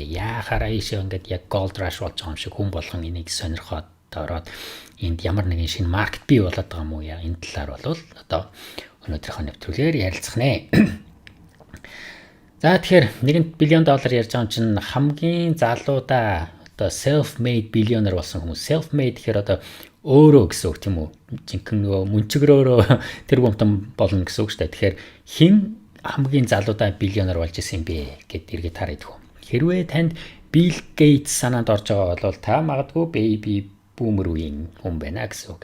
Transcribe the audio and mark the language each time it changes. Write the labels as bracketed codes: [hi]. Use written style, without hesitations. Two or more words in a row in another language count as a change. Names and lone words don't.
[mn] Яхаараа ийшээ ингээд яг [en] gold rush [mn] болж байгаа юм шиг хүн болгон энийг сонирхоод ороод энд ямар нэгэн шинэ маркет бий болоод байгаа юм уу яа. Энэ талаар бол одоо өнөөдрийнхөө нэвтрүүлгээр ярилцах нэ. За тэгэхээр $1 billion ярьж байгаа юм чинь хамгийн залуудаа одоо [en] self-made billionaire [mn] болсон хүмүүс. Self-made гэхээр одоо өөрөө гэсэн үг тийм үү? Жинхэнэ нөгөө мөнчгөрөөрөө тэр бомтон болно гэсэн үг шүү дээ. Тэгэхээр хэн хамгийн залуудаа биллионер болж исэн бэ гэд эргээд хараад хөө. Хэрвээ танд Bill Gates санаанд орж байгаа бол та магадгүй [en] baby boomer [mn] үеийн хүн байна гэсэн үг.